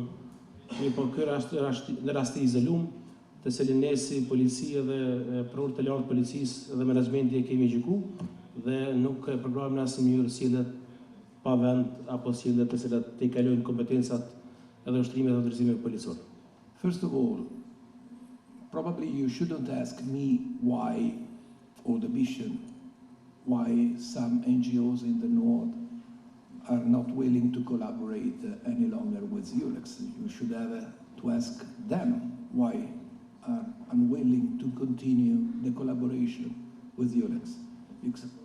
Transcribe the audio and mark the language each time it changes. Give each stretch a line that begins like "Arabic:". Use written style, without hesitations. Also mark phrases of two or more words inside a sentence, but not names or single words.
Albanian: Po ky në rast të izolum, të cilin ne si policia dhe prokuror të lartë policisë dhe menaxhmenti e kemi gjykuar dhe nuk e përgrojmë në asnjë mënyrë sjelljet pa vend apo sjelljet të cilat të kalojnë kompetencat edhe ushtrimet dhe udhëzimet policore.
English: First of all, probably you shouldn't ask me why, or the mission, why some NGOs in the north are not willing to collaborate any longer with EULEX. You should have to ask them why are unwilling to continue the collaboration with EULEX.